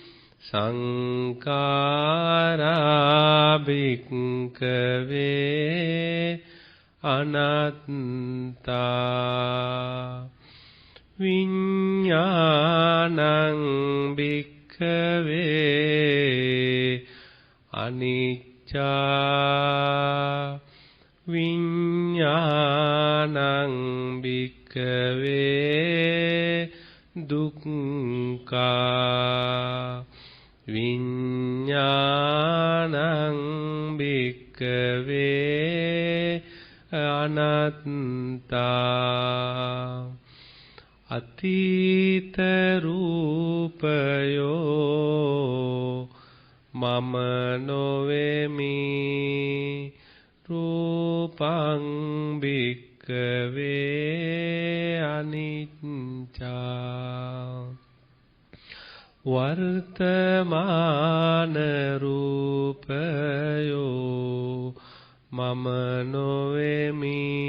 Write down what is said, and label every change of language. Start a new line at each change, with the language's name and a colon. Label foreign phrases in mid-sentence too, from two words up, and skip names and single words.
Pali: සංඛාරා භික්ඛවේ අනාත්තා විඤ්ඤාණං භික්ඛවේ අනිච්චා විඤ්ඤාණං භික්ඛවේ දුක්ඛා විඤ්ඤාණං භික්ඛවේ
Sinhala: අනාත්තා අතීත රූපයෝ මම නොවෙමි
Pali: රූපං භික්ඛවේ අනිච්චා
Sinhala: වර්තමාන රූපයෝ මම නොවෙමි